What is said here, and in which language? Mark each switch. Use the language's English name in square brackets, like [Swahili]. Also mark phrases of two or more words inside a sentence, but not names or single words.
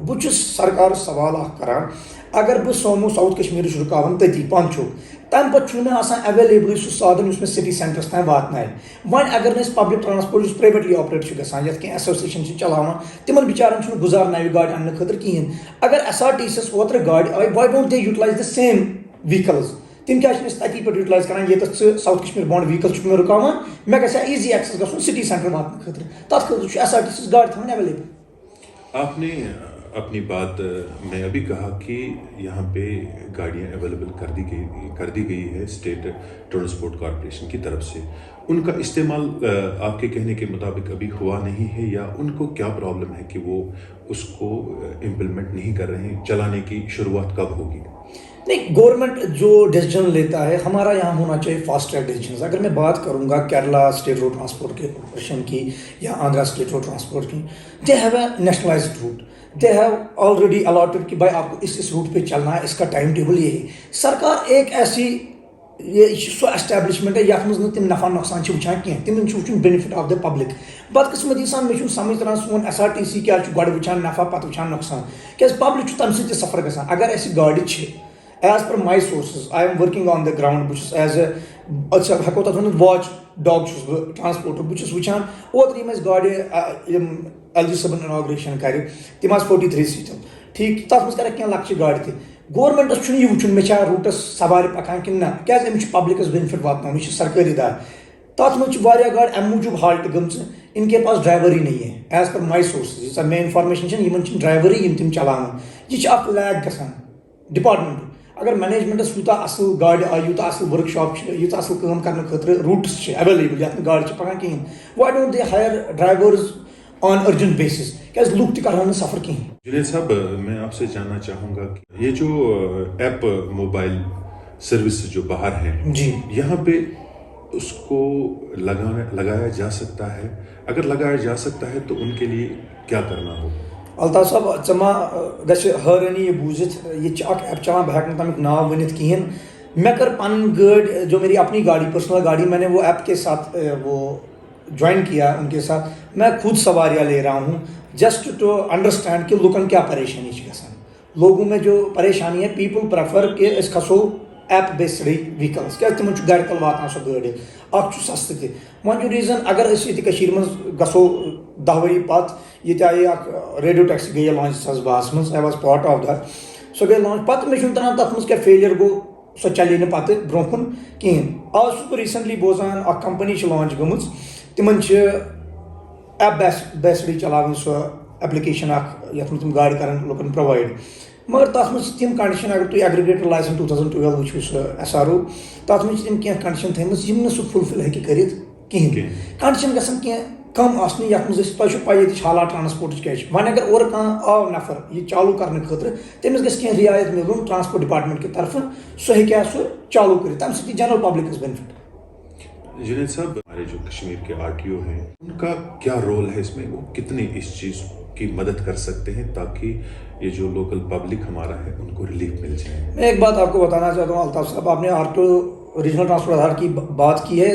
[Kashmiri] بہٕ چھُس سرکارس سوال اکھ کران اگر بہٕ سومو ساؤتھ کشمیرٕچ رُکاوان تٔتی پانچوک تمہِ پتہٕ چھُنہٕ مےٚ آسان ایویلیبلٕے سُہ سادن یُس مےٚ [English] city centre [Kashmiri] تام واتنایہِ. وۄنۍ اگر نہٕ أسۍ [English] public transport [Kashmiri] یُس [English] privately operate [Kashmiri] چھُ گژھان یتھ کینٛہہ ایسوسیشن چھِ چلاوان تِمن بِچارن چھُنہٕ گُزار نوِ گاڑِ اننہٕ خٲطرٕ کِہیٖنۍ. اگر ایس آر ٹی سی یس اوترٕ گاڑِ آیہِ [English] why don't they utilize the same vehicles [Kashmiri] تم کیٛازِ چھِنہٕ أسۍ تتی پٮ۪ٹھ یوٹیلایز کران ییٚتٮ۪تھ ژٕ [English] South Kashmir bound vehicle [Kashmiri] چھُکھ مےٚ رُکاوان مےٚ گژھِ ہا [English] easy access [Kashmiri] گژھُن [English] city centre [Kashmiri] واتنہٕ خٲطرٕ تتھ خٲطرٕ چھُ ایس آر ٹی سی یس گاڑِ تھاوٕنۍ ایویلیبل. [Urdu] آپ نے اپنی بات میں ابھی کہا کہ یہاں پہ گاڑیاں اویلیبل کر دی گئی ہے [English] State Transport Corporation [Urdu] کی طرف سے ان کا استعمال آپ کے کہنے کے مطابق ابھی ہوا نہیں ہے یا ان کو کیا پرابلم ہے کہ وہ اس کو امپلیمنٹ نہیں کر رہے ہیں چلانے کی شروعات کب ہوگی؟ نہیں گورنمنٹ جو ڈیسیجن لیتا ہے ہمارا یہاں ہونا چاہیے [English] fast track decisions. [Urdu] اگر میں بات کروں گا کیرلا اسٹیٹ روڈ ٹرانسپورٹ کارپوریشن کی یا آندھرا اسٹیٹ روڈ ٹرانسپورٹ کی [English] they have a nationalized route they have already allotted [Urdu] کہ بھائی آپ کو اس روٹ پہ چلنا ہے اس کا [English] time table [Urdu] یہ ہے. [Kashmiri] سرکار [Urdu] ایک ایسی یہ سو اسٹیبلشمنٹ ہے [Kashmiri] یتھ منٛز نہٕ تِم نفع نۄقصان چھِ وٕچھان کینٛہہ تِمن چھُ وٕچھُن [English] benefit of the public. [Kashmiri] بدقسمتی سان مےٚ چھُنہٕ سمجھ تران سون ایس آر ٹی سی کیٛازِ چھُ گۄڈٕ وٕچھان نفع پتہٕ وٕچھان نۄقصان کیٛازِ پبلک چھُ تمہِ سۭتۍ تہِ سفر گژھان. اگر اَسہِ گاڑِ چھِ [English] as per my sources I am working on the ground [Kashmiri] بہٕ چھُس [English] as a [Kashmiri] ہٮ۪کو تتھ ؤنِتھ [English] watch dog [Kashmiri] چھُس بہٕ ٹرانسپورٹُک بہٕ چھُس وٕچھان اوترٕ یِم اَسہِ گاڑِ یِم ایل جی صٲبن اناگریشن کرِ تِم آسہٕ 43 سیٖٹن ٹھیٖک تتھ منٛز کرکھ کینٛہہ لۄکچہِ گاڑِ تہِ. گورمنٹس چھُنہٕ یہِ وٕچھُن مےٚ چھا روٗٹس سوارِ پکان کِنہٕ نہ کیٛازِ أمِس چھُ [English] public's benefit [Kashmiri] واتناوُن یہِ چھُ سرکٲری دار. تتھ منٛز چھِ واریاہ گاڑِ امہِ موٗجوٗب ہالٹ گٔمژٕ [Urdu] ان کے پاس ڈرایور ہی نہیں ہے [English] as per my sources [Kashmiri] ییٖژاہ مےٚ انفارمیشن چھےٚ یِمن چھِنہٕ ڈرایورٕے یِم تِم چلاوان. یہِ چھِ اکھ لیک گژھان ڈپارٹمنٹ. اگر مینیجمنٹس یوٗتاہ اصل گاڑِ آیہِ یوٗتاہ اصل ورک شاپ چھِ ییٖژاہ اصل کٲم کرنہٕ خٲطرٕ روٗٹس چھِ ایویلیبل یتھ نہٕ گاڑِ چھِ پکان کِہیٖنۍ [English] why don't they hire drivers on urgent basis [Kashmiri] کیٛازِ لُکھ تہِ کرہن نہٕ سفر کِہیٖنۍ. [Urdu] جنید صاحب میں آپ سے جاننا چاہوں گا کہ یہ جو ایپ [English] mobile service [Urdu] جو باہر ہے جی یہاں پہ اس کو لگایا جا سکتا ہے اگر لگایا جا سکتا ہے تو ان کے لیے کیا کرنا ہوگا؟ [Kashmiri] الطاف صاحب ژےٚ ما گژھِ حٲرٲنی یہِ بوٗزِتھ ییٚتہِ چھِ اکھ ایپ چلان بہٕ ہٮ۪کہٕ نہٕ تمیُک ناو ؤنِتھ کِہیٖنۍ. مےٚ کٔر پنٕنۍ گٲڑۍ [Urdu] جو میری اپنی گاڑی پرسنل گاڑی میں نے وہ ایپ کے ساتھ وہ جوائن کیا ان کے ساتھ میں خود سواریاں لے رہا ہوں [English] just to understand [Urdu] کہ لُکن کیا پریشانی [Kashmiri] چھِ گژھان. [Urdu] لوگوں میں جو پریشانی ہے [English] people prefer [Kashmiri] کہ أسۍ کھسو [English] app based vehicles [Kashmiri] کیٛازِ تِمن چھُ گرِ تل واتان سۄ گٲڑۍ اکھ چھُ سستہٕ تہِ. وۄنۍ چھُ ریٖزن اگر أسۍ ییٚتہِ کٔشیٖرِ منٛز گژھو 10 ؤری پتہٕ ییٚتہِ آیہِ اکھ [English] radio taxi [Kashmiri] گٔیے لانچ 2012 منٛز [English] I was part of that [Kashmiri] سۄ گٔیے لانچ پتہٕ مےٚ چھُنہٕ تران تتھ منٛز کیٛاہ فیلیر گوٚو سۄ چلے نہٕ پتہٕ برونٛہہ کُن کِہیٖنۍ. آز چھُس بہٕ ریٖسنٹلی بوزان اکھ کمپنی چھِ لانچ گٔمٕژ تِمن چھِ [English] app based [Kashmiri] چلاوٕنۍ سۄ ایپلِکیشن اکھ یتھ منٛز تِم گاڑِ کرن لُکن پرووایڈ مگر تتھ منٛز چھِ تِم کنڈِشن اگر تُہۍ [English] aggregator licence [Kashmiri] 2012 وٕچھِو سُہ ایس آر او تتھ منٛز چھِ تِم کینٛہہ کنڈِشن تھٲیمٕژ یِم نہٕ سُہ فُلفل ہیٚکہِ کٔرِتھ کِہیٖنۍ. کنڈِشن گژھن کینٛہہ کم آسنہِ یتھ منٛز أسۍ تۄہہِ چھو پاے ییٚتِچ حالات ٹرانسپورٹٕچ کیٛاہ چھِ. وۄنۍ اگر اورٕ کانٛہہ آو نفر یہِ چالوٗ کرنہٕ خٲطرٕ تٔمِس گژھِ کینٛہہ رعایت مِلُن [English] transport department [Kashmiri] کہِ طرفہٕ سُہ ہیٚکہِ ہا سُہ چالوٗ کٔرِتھ تمہِ سۭتۍ یی [English] general public's benefit. [Urdu] جنید صاحب ہمارے جو کشمیر کے آر ٹی او ہیں ان کا کیا رول ہے اس میں وہ کتنے اس چیز کی مدد کر سکتے ہیں تاکہ یہ جو [English] local public [Urdu] ہمارا ہے ان کو ریلیف مل جائے؟ میں ایک بات آپ کو بتانا چاہتا ہوں الطاف صاحب، آپ نے آر2 [English] Regional Transport Authority [Urdu] کی بات کی ہے.